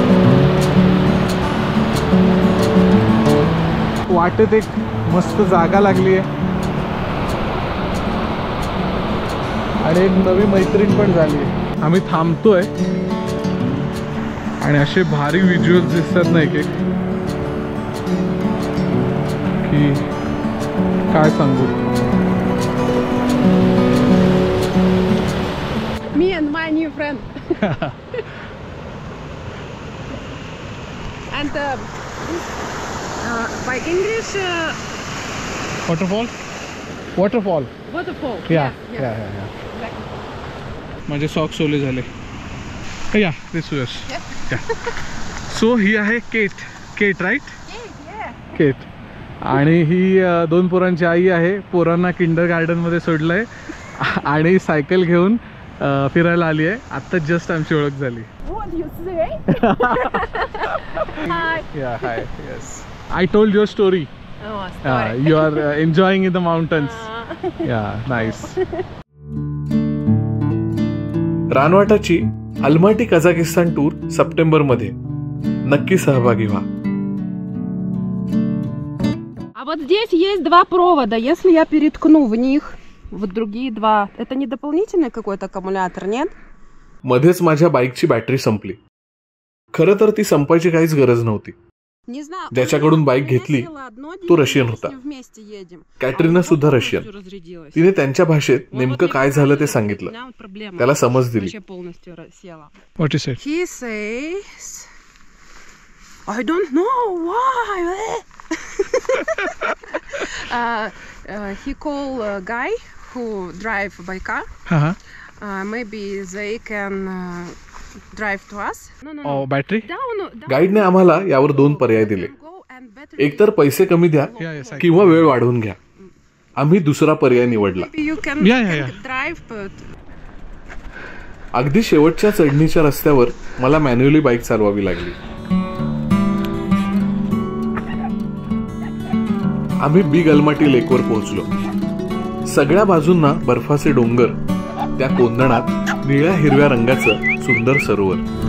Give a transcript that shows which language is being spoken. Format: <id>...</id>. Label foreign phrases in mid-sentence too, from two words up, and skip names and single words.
<mr>वाटेत एक मस्त जागा लागली आहे आणि एक नवी मैत्रीण पण झाली आहे. आम्ही थांबतोय आणि असे भारी व्हिज्युअल्स दिसतात ना एक की काय सांगू.</mr> <en>Me and my new friend. And by English वॉटरफॉल. waterfall. या Exactly.</en> <mr>माझे सॉक्स ओले झाले.</mr> <en>yeah this yes.</en> <mr>सो ही आहे केट राईट. केट. आणि ही 2 पोरांची आई आहे. पोरांना किंडर गार्डन मध्ये सोडलंय आणि सायकल घेऊन फिरायला आली आहे. आता जस्ट आमची ओळख झाली.</mr> <en>What do you say? Hi. Yeah, hi. Yes. I told your story. Oh, story. You are enjoying in the mountains. Yeah, nice.</en> <mr>रानवाटाची अलमाटी कझाकिस्तान टूर सप्टेंबर मध्ये नक्की सहभागी व्हा.</mr> <ru>А вот здесь есть 2 провода. Если я переткну в них вот другие 2, это не дополнительный какой-то аккумулятор, нет?</ru> <mr>मध्येच माझ्या बाईकची बॅटरी संपली. खरं तर ती संपायची काहीच गरज नव्हती.</mr> <ru>Не знаю.</ru> <mr>ज्याच्याकडून बाईक घेतली तो रशियन होता. कॅटरीना सुद्धा रशियन. तिने त्यांच्या भाषेत नेमकं काय झालं ते सांगितलं. त्याला समज दिली.</mr> <en>What is it? He says, I don't know why. He call a guy who drive by car. Maybe they can drive to us. No. Oh, battery? Down.</en> <mr>गाईडने आम्हाला यावर 2 पर्याय दिले. एकतर पैसे कमी द्या किंवा वेळ वाढवून घ्या. आम्ही दुसरा पर्याय निवडला.</mr> <en>You can drive, but</en> <mr>अगदी शेवटच्या चढणीच्या रस्त्यावर मला मॅन्युअली बाईक चालवावी लागली. आम्ही बिग अलमाटी लेकवर पोहोचलो. सगळ्या बाजूंना बर्फाचे डोंगर, त्या कोंदणात निळ्या हिरव्या रंगाचं सुंदर सरोवर.</mr>